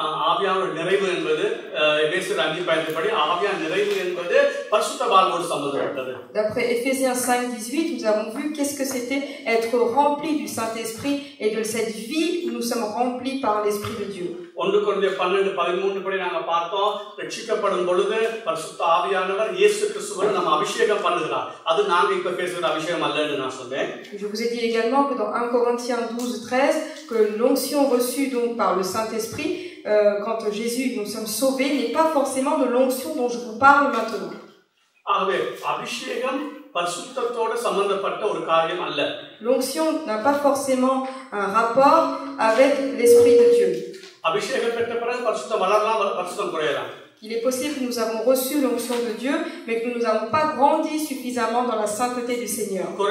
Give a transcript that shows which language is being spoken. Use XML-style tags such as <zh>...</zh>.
<ta>ஆவியானவர் நிறைவு என்பது எபேசியர் 5:18 ஆவியானவர் நிறைவு என்பது பரிசுத்த வாழ்வோடு சம்பந்தப்பட்டது.</ta> <fr>D'après Éphésiens 5:18, nous avons vu qu'est-ce que c'était être rempli du Saint-Esprit et de cette vie où nous sommes remplis par l'Esprit de Dieu.</fr> <ta>1 கொரிந்தியர் 12:13 படி நாங்க பார்த்தோம், ரட்சிக்கப்படும் பொழுது பரிசுத்த ஆவியானவர் இயேசு கிறிஸ்துவை நம்ம அபிஷேகம் பண்ணுகிறார். அது நாங்க இப்ப பேசுற அபிஷேகம் அல்லன்னு நான் சொன்னேன்.</ta> <fr>Je vous ai dit également que dans 1 Corinthiens 12:13 que l'onction reçue donc par le Saint-Esprit quand Jésus nous sommes sauvés n'est pas forcément de l'onction dont je vous parle maintenant.</fr> <ta>ஆகவே அபிஷேகம் பரிசுத்தத்தோட சம்பந்தப்பட்ட ஒரு காரியம் அல்ல.</ta> <fr>L'onction n'a pas forcément un rapport avec l'Esprit de Dieu.</fr> <ta>அபிஷேகம் பெற்ற பிறகு பரிசுத்தம் வளரலாம், பரிசுத்தம் குறையலாம்.</ta> <fr>Il est possible que nous avons reçu l'onction de Dieu, mais que nous n'avons pas grandi suffisamment dans la sainteté du Seigneur.</fr>